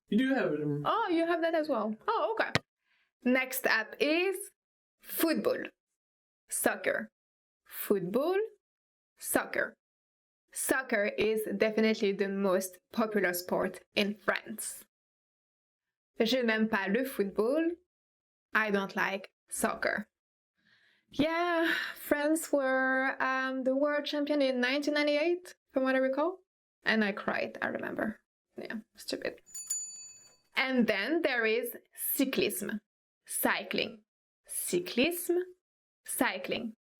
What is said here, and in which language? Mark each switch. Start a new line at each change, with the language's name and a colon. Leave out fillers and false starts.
English: You do have it in... Oh, you have that as well. Oh, okay. Next up is football. Soccer. Football. Soccer. Soccer is definitely the most popular sport in France.
French: Je n'aime pas le football.
English: I don't like soccer. Yeah, France were the world champion in 1998, from what I recall. And I cried, I remember. Yeah, stupid. And then there is cyclisme. Cycling. Cyclisme. Cycling.